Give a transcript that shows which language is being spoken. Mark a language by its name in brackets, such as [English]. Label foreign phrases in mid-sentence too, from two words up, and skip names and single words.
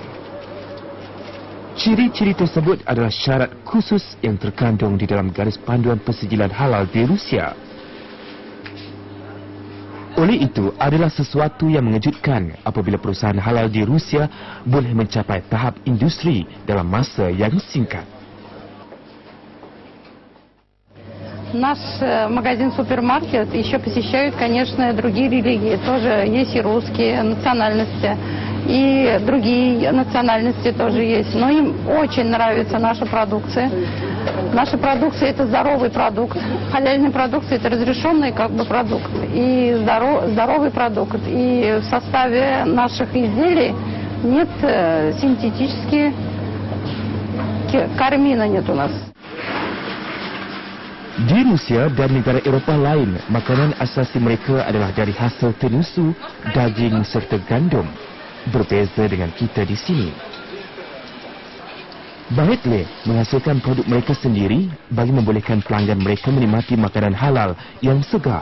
[Malay] Ciri-ciri tersebut adalah syarat khusus yang terkandung di dalam garis panduan persijilan halal di Rusia. Oleh itu, adalah sesuatu yang mengejutkan apabila perusahaan halal di Rusia boleh mencapai tahap industri dalam masa yang singkat. [Russian] Наш магазин-супермаркет еще посещают, конечно, другие религии. Тоже есть и русские национальности, и другие национальности тоже есть. Но им очень нравится наша продукция. Наша продукция – это здоровый продукт. Халяльная продукция – это разрешенный продукт. И здоровый продукт. И в составе наших изделий Нет, синтетические кармина нет у нас. [Malay] Di Rusia dan negara Eropah lain, makanan asasi mereka adalah dari hasil tenusu, daging serta gandum. Berbeza dengan kita di sini. Bahetle menghasilkan produk mereka sendiri bagi membolehkan pelanggan mereka menikmati makanan halal yang segar.